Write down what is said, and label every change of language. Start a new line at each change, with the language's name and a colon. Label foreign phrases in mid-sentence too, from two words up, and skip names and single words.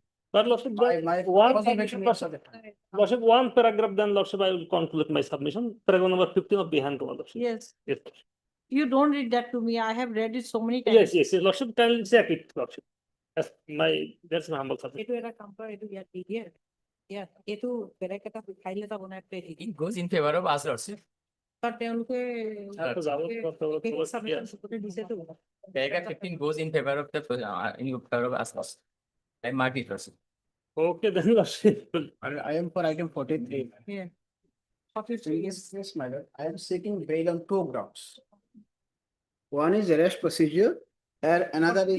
English: But Lordship, My one, observation was that. Lordship, one paragraph, then Lordship, I will conclude my submission. Paragraph number 15 of Bihan Kumar, Lordship. Yes. Yes, You don't read that to me. I have read it so many times. yes, Lordship, can you check it, Lordship? That's my humble submission.
Assamese: এইটো এটা কাম কৰা, এইটো ইয়াত দি দিয়ে। ইয়াত এইটো বেলেগ এটা file এটা বনাই পেলাই দি দিয়ে।
English: It goes in favor of us, Lordship.
Assamese: তাত তেওঁলোকে
English: Yes.
Assamese: submission চবতে দিছেতো।
English: Paragraph 15 goes in favor of us, Lordship. I mark it, Lordship. Okay, then Lordship. I am for item 43. Yeah. Yes, my lord. I am seeking bail on two grounds. One is arrest procedure and another is